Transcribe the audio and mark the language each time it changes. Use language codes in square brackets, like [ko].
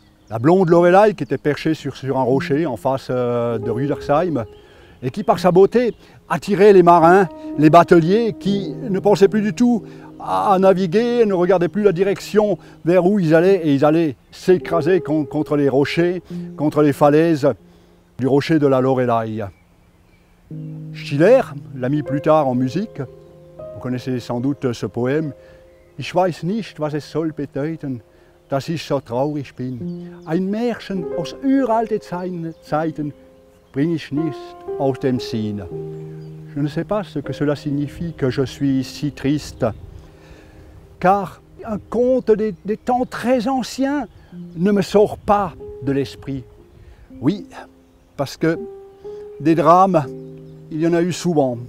[fr] La blonde Lorelei qui était perchée sur un rocher en face de Rüdersheim et qui, par sa beauté, attirait les marins, les bateliers qui ne pensaient plus du tout à naviguer, ne regardaient plus la direction vers où ils allaient, et ils allaient s'écraser contre les rochers, contre les falaises du rocher de la Lorelei. Schiller l'a mis plus tard en musique. Vous connaissez sans doute ce poème. [de] Ich weiß nicht, was es soll bedeuten, dass ich so traurig bin. Ein Märchen aus uralten Zeiten bring ich nicht aus dem Sinn. [fr] Je ne sais pas ce que cela signifie que je suis si triste, car un conte des temps très anciens ne me sort pas de l'esprit. Oui, parce que des drames, il y en a eu souvent.